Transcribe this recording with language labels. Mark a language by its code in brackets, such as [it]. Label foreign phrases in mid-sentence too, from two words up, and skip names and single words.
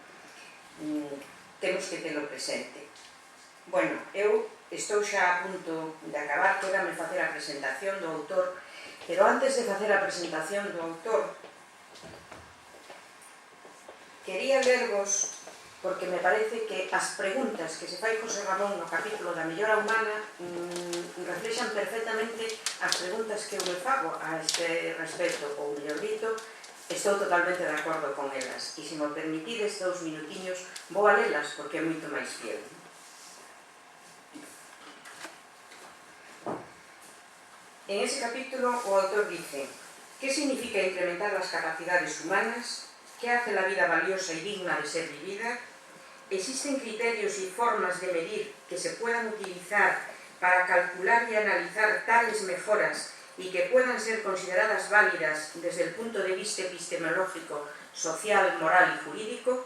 [gl] Temos que telo presente. Bueno, eu estou xa a punto de acabar, quédame facer a presentación do autor, pero antes de facer a presentación do autor, quería lervos, porque me parece que as preguntas que se fai José Ramón no capítulo da mellora humana reflexan perfectamente as preguntas que eu me fago a este respecto, ou mellor dito, estou totalmente de acordo con elas. E se me permitides 2 minutiños, vou a lelas porque é moito máis fiel. [es] En ese capítulo [gl] o autor [es] dice: ¿qué significa incrementar las capacidades humanas? ¿Qué hace la vida valiosa y digna de ser vivida? ¿Existen criterios y formas de medir que se puedan utilizar para calcular y analizar tales mejoras y que puedan ser consideradas válidas desde el punto de vista epistemológico, social, moral y jurídico?